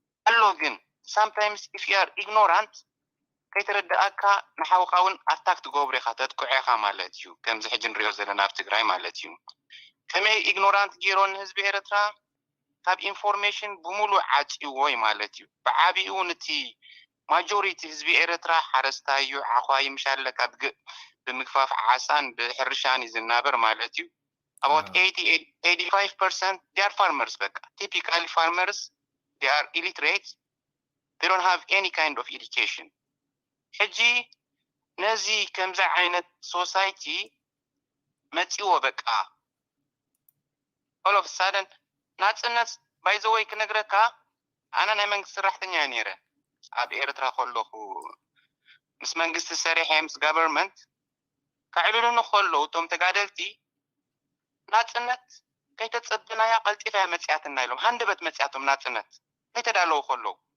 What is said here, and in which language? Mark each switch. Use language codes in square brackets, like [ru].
[ti] ኣሎ ግን [en] sometimes if you are ignorant [ti] ከይተረዳእካ ንሓውካ እውን ኣታክ ትገብሮ ኢኻ ተጥቅዖ ኢኻ ማለት እዩ። ከምዚ ሕጂ ንሪኦ ዘለና ኣብ ትግራይ ማለት እዩ። ከመይ ኢግኖራንት ገይሮን ህዝቢ ኤርትራ ካብ ኢንፎርሜሽን ብሙሉእ ዓፂዎይ ማለት እዩ። ብዓብኡ ነቲ ማጆሪቲ ህዝቢ ኤርትራ ሓረስታይ እዩ፣ ዓኳይ ምሻለካ ብምግፋፍ ዓሳን ብሕርሻን እዩ ዝናበር ማለት እዩ። [en] about 85% they are farmers. Typically farmers, they are illiterate. They don't have any kind of education. [ti] ሕጂ ነዚ ከምዚ ዓይነት ሶሳይቲ መፂዎ በቃ [en] all of a sudden [ti] ናጽነት [en] by the way [ti] ክነግረካ ኣነ ናይ መንግስቲ ሰራሕተኛ ነይረ ኣብ ኤርትራ ከለኹ ምስ መንግስቲ ሰሪሐ ምስ ጋቨርንመንት ካዕሉሉን ከለዉ እቶም ተጋደልቲ ናጽነት ከይተጸብናያ ቀልጢፋ መጽያትና ኢሎም ሃንደበት መጽያቶም ናጽነት ከይተዳለዉ ከለዉ